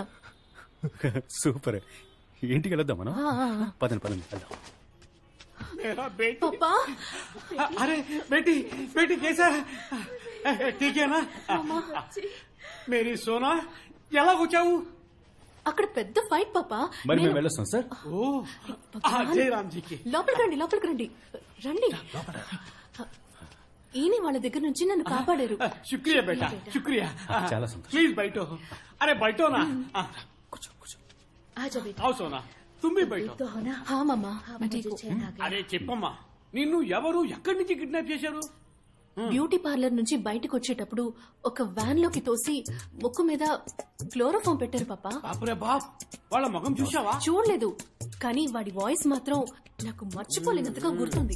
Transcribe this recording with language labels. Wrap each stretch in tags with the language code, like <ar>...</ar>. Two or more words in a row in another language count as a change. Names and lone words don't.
<te>సూపర్. ఇంటికి వెళ్దాం మనం. పదండి పదండి వెళ్దాం.</te> <hi>पापा, अरे बेटी बेटी कैसा ठीक है ना? मेरी सोना</hi> <te>ఎలా వచ్చావు? అక్కడ పెద్ద ఫైట్ పాపా. మరి మేము వెళ్ళొస్తాం సార్. ఓ జయరామ్జీకి. లోపలికి రండి, లోపలికి రండి, రండి. ఈయన వాళ్ళ దగ్గర నుంచి నన్ను కాపాడారు.</te> <hi>शुक्रिया बेटा, शुक्रिया.</hi> <te>చాలా సంతోషం.</te> <hi>प्लीज़ बैठो. अरे बैठो ना.</hi> <te>కూర్చో కూర్చో.</te> <hi>आओ सोना, तुम भी बैठो.</hi> <te>హా మామా. అరే చెప్పమ్మా, నిన్ను ఎవరు ఎక్కడి నుంచి కిడ్నాప్ చేశారు? బ్యూటీ పార్లర్ నుంచి బయటకు వచ్చేటప్పుడు ఒక వ్యాన్ లోకి తోసి ముక్కు మీద క్లోరోఫామ్ పెట్టారు పాపా.</te> <hi>बापरे बाप,</hi> <te>వాళ్ళ ముఖం చూసావా? చూడలేదు, కానీ వాడి వాయిస్ మాత్రం నాకు మర్చిపోలేనంతగా గుర్తుంది.</te>